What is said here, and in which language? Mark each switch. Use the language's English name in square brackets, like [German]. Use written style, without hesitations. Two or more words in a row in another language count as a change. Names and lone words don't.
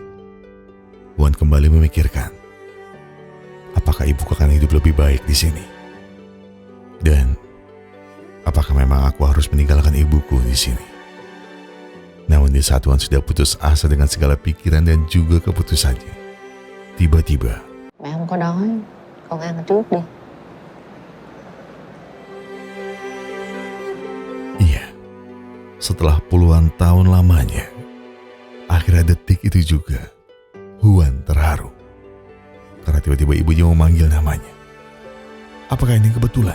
[Indonesian] Huan kembali memikirkan, apakah ibu akan hidup lebih baik di sini? Dan apakah memang aku harus meninggalkan ibuku di sini? Namun di saat Huan sudah putus asa dengan segala pikiran dan juga keputusannya, tiba-tiba [Vietnamese] Mẹ không có đói, con ăn trước đi. [Indonesian] iya, setelah puluhan tahun lamanya, akhirnya detik itu juga Huan terharu karena tiba-tiba ibunya memanggil namanya. Apakah ini kebetulan?